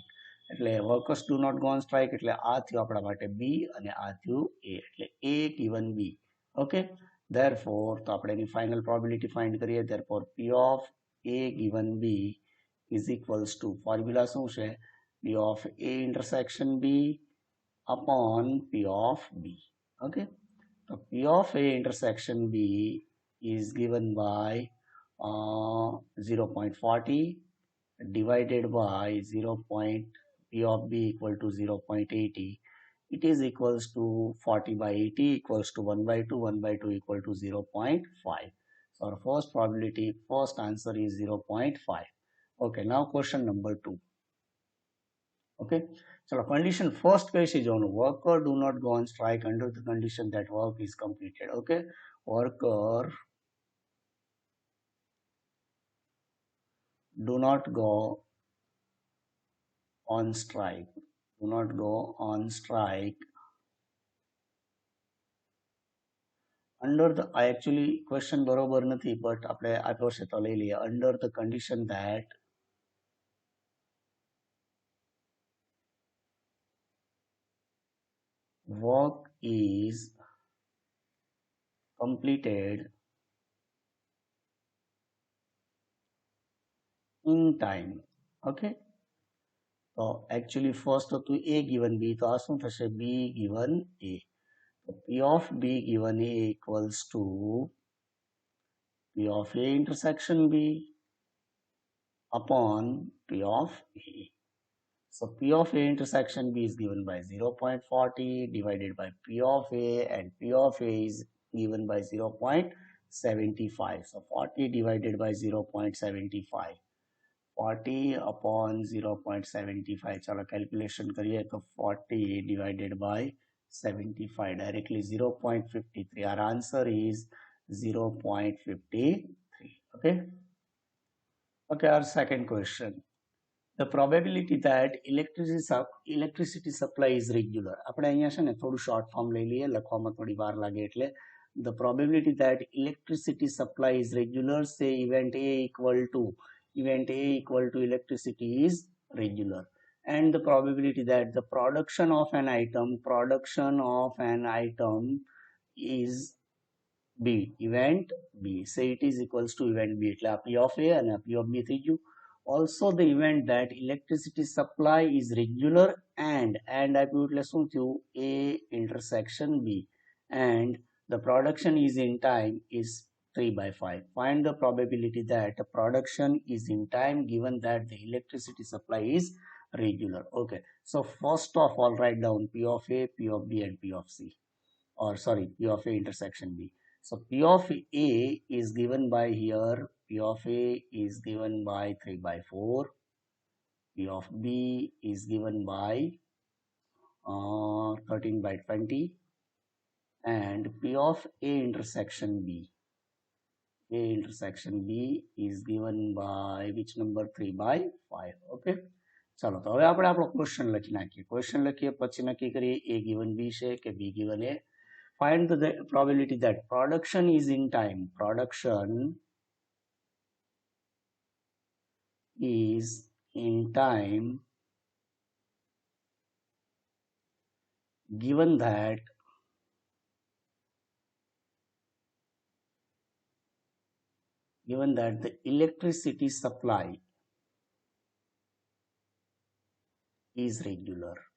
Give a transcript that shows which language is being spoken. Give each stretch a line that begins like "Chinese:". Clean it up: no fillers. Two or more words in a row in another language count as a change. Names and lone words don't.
Gujarati: એટલે
English: workers do not go on strike
Gujarati: એટલે આ થયું આપણા માટે બી અને આ થયું એ, એટલે
English: A given B.
Gujarati: ઓકે, ધેરફોર તો આપણે એની
English: final probability find
Gujarati: કરીએ.
English: therefore P of A given B is equals to, formula
Gujarati: શું છે,
English: P of A intersection B upon P of B. Okay, so P of A intersection B is given by 0.40 divided by 0. P of B equal to 0.80. It is equals to 40 by 80 equals to 1 by 2, 1 by 2 equal to 0.5. So our first probability, first answer is 0.5. Okay, now question number 2. Okay, so condition first
Gujarati: કઈ છે જોવાનું,
English: worker do not go on strike under the condition that work is completed. Okay, worker do not go on strike, do not go on strike under the, actually question
Gujarati: બરોબર નથી but આપણે આપ્યો છે તો લઈ લઈએ,
English: under the condition that work is completed in time.
Gujarati: Okay, તો
English: actually first
Gujarati: હતું
English: a given b,
Gujarati: તો આ શું થશે,
English: b given a. તો p of b given a equals to p of a intersection b upon p of a. So P of A intersection B is given by 0.40 divided by P of A, and P of A is given by 0.75. So 40 divided by 0.75. 40 upon 0.75.
Hindi: चलो कैलकुलेशन करिए तो 40
English: divided by 75 directly
Hindi: 0.53.
English: Our answer is 0.53. Okay. Okay, our second question. The probability that electricity supply is regular.
Gujarati: આપણે અહીંયા છે ને થોડું શોર્ટ ફોર્મ લઈ લઈએ, લખવામાં થોડી વાર લાગે એટલે.
English: The probability that electricity supply is regular, say event A equal to electricity is regular, and the probability that the production of an item is B, event B, say it is equals to event B,
Gujarati: એટલે આ P of A અને આ P of B થઈ ગયું.
English: Also the event that electricity supply is regular and
Gujarati: આપ્યું એટલે શું થયું,
English: A intersection B, and the production is in time is 3/5. Find the probability that the production is in time given that the electricity supply is regular. Okay, so first of all write down P of A, P of B and P of C, or sorry, P of A intersection B. So P of A is given by here, P of A is given by 3/4, P of B is given by 13/20, and P of A intersection B is given by which number, 3/5.
Gujarati: Okay, ચાલો તો હવે આપણે આપણો ક્વેશ્ચન લખી નાખીએ. ક્વેશ્ચન લખીએ પછી નક્કી કરીએ
English: A given B
Gujarati: છે કે
English: B given A. Find the probability that production is in time. Production is in time given that the electricity supply is regular.